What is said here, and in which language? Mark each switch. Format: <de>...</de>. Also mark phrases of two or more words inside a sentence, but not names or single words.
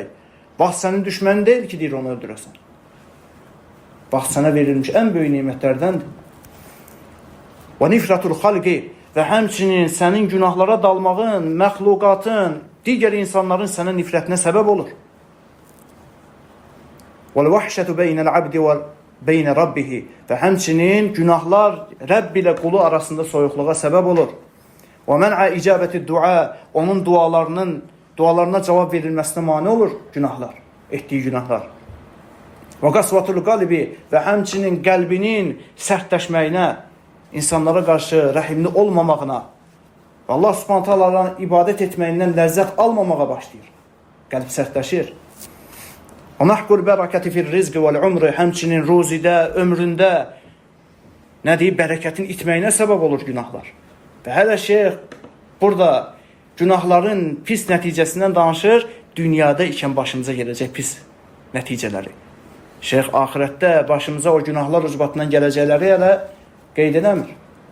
<az>Vaxt sənin düşmənin deyil ki, deyir, onu öldürəsən. Vaxt sənə verilmiş ən böyük nimətlərdəndir. Və</az> <ar>نفرة الخلق,</ar> <az>və həmçinin sənin günahlara dalmağın, məxluqatın, digər insanların sənə nifrətinə səbəb olur.</az> <ar>وَالْوَحْشَةُ بَيْنَ الْعَبْدِ وَبَيْنَ رَبِّهِ,</ar> <az>və həmçinin günahlar Rəbb ilə qulu arasında soyuqluğa səbəb olur.</az> <ar>وَمَنْعَ إِجَابَةِ الدُّعَى,</ar> <az>onun dualarına cavab verilməsinə mane olur günahlar, etdiyi günahlar.</az> <ar>وَقَسْوَةُ الْقَلِبِ,</ar> <az>və həmçinin qəlbinin sərtləşməyinə, insanlara qarşı rəhimli olmamağına, Allah subhanət halaların ibadət etməyindən ləzzət almamağa başlayır. Qəlb sərtləşir.</az> <ar>وَنَحْقُ الْبَرَكَةِ فِي الرِّزْقِ وَالْعُمْرِ,</ar> <az>həmçinin ruzidə, ömründə bərəkətin itməyinə səbəb olur günahlar. Və hələ şeyx burada günahların pis nəticəsindən danışır, dünyada ikən başımıza gələcək pis nəticələri. Şeyx axirətdə başımıza o günahlar ucbatından gələcəkləri hələ qeyd edəmir.</az>